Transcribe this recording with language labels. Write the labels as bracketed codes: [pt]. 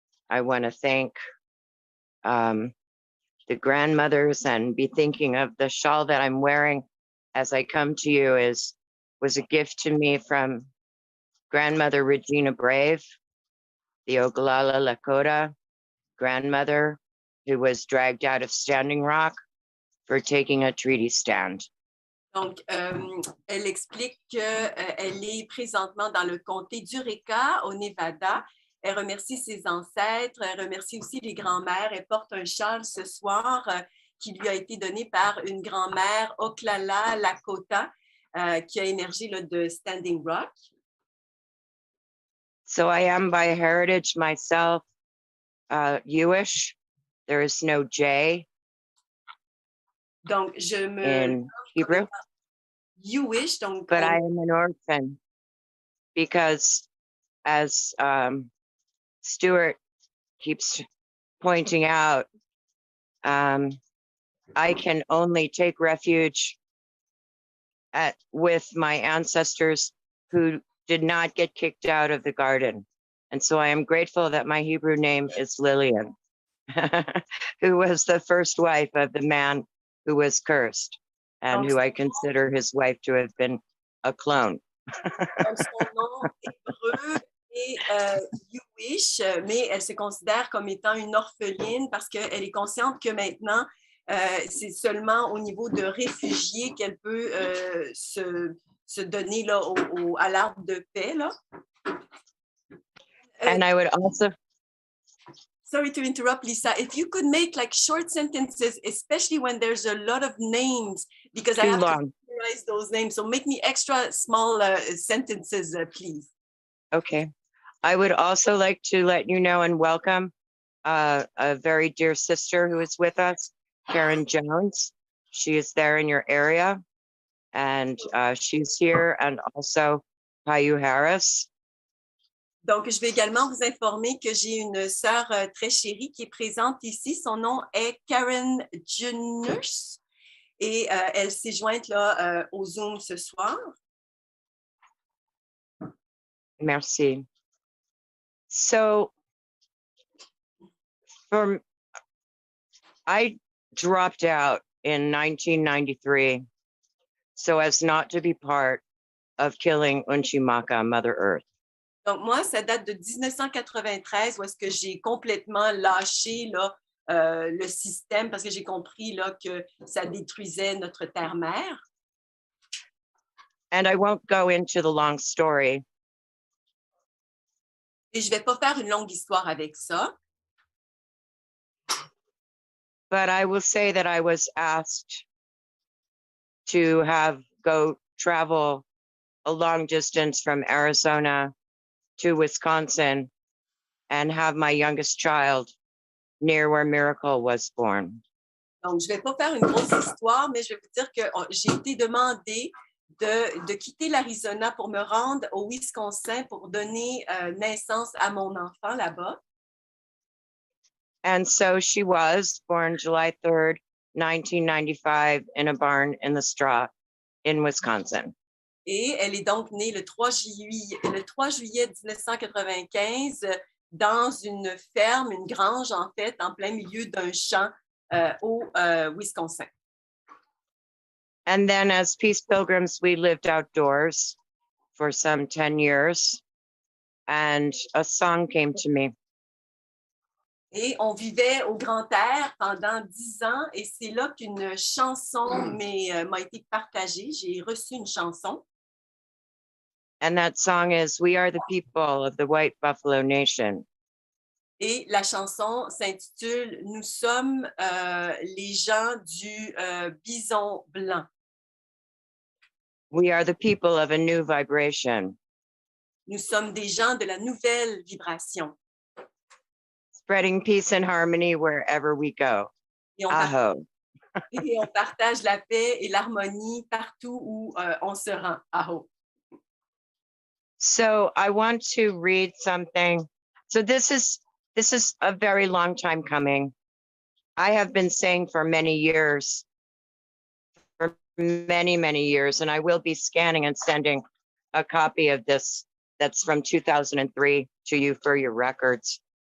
[en] I want to thank the grandmothers and be thinking of the shawl that I'm wearing as I come to you is was a gift to me from grandmother Regina Brave, the Oglala Lakota grandmother who was dragged out of Standing Rock for taking a treaty stand. [fr] Donc, elle explique qu'elle est présentement dans le comté d'Ureka, au Nevada. Elle remercie ses ancêtres, elle remercie aussi les grands-mères. Elle porte un châle ce soir qui lui a été donné par une grand-mère Oglala Lakota qui a émergé là, de Standing Rock. [en] So I am by heritage myself Jewish. There is no J [fr] Donc, je me [en] in Hebrew, Jewish, [fr] donc [en] but I am an orphan because, as Stuart keeps pointing out, I can only take refuge with my ancestors who did not get kicked out of the garden. And so I am grateful that my Hebrew name is Lillian, who was the first wife of the man who was cursed and who I consider his wife to have been a clone. [fr] Donc, son nom hébreu est Jewish, mais elle se considère comme étant une orpheline parce qu'elle est consciente que maintenant, c'est seulement au niveau de réfugiés qu'elle peut se donner là, à l'arbre de paix. Là. [en] And I would also... Sorry to interrupt, Lisa. If you could make like short sentences, especially when there's a lot of names, because I have to memorize those names. So make me extra small sentences, please. Okay. I would also like to let you know and welcome a very dear sister who is with us, Karen Jones. She is there in your area, and she's here, and also Payu Harris. [fr] Donc, je vais également vous informer que j'ai une sœur très chérie qui est présente ici. Son nom est Karen Jones et elle s'est jointe là, au Zoom ce soir. Merci. [en] So, I dropped out in 1993 so as not to be part of killing Unchimaka, Mother Earth. [fr] Donc, moi, ça date de 1993 où est-ce que j'ai complètement lâché là, le système parce que j'ai compris là, que ça détruisait notre terre-mère. [en] And I won't go into the long story. [fr] Et je ne vais pas faire une longue histoire avec ça. [en] But I will say that I was asked to go travel a long distance from Arizona to Wisconsin and have my youngest child near where Miracle was born. [fr] Donc, je ne vais pas faire une grosse histoire, mais je vais vous dire que j'ai été demandée de quitter l'Arizona pour me rendre au Wisconsin pour donner naissance à mon enfant là-bas. [en] And so she was born July 3rd, 1995 in a barn in the straw in Wisconsin. [fr] Et elle est donc née le 3 juillet 1995 dans une ferme, une grange en fait, en plein milieu d'un champ au Wisconsin. [en] And then as Peace Pilgrims, we lived outdoors for some 10 years and a song came to me. [fr] Et on vivait au grand air pendant 10 ans et c'est là qu'une chanson m'a été partagée. J'ai reçu une chanson. [en] And that song is We Are the People of the White Buffalo Nation. [fr] Et la chanson s'intitule Nous sommes les gens du bison blanc. [en] We are the people of a new vibration. [fr] Nous sommes des gens de la nouvelle vibration. [en] Spreading peace and harmony wherever we go. [fr] Et on partage la paix et l'harmonie partout où on se rend. [lkt] Aho. [en] So I want to read something. So this is a very long time coming. I have been saying for many years, many years, and I will be scanning and sending a copy of this that's from 2003 to you for your records.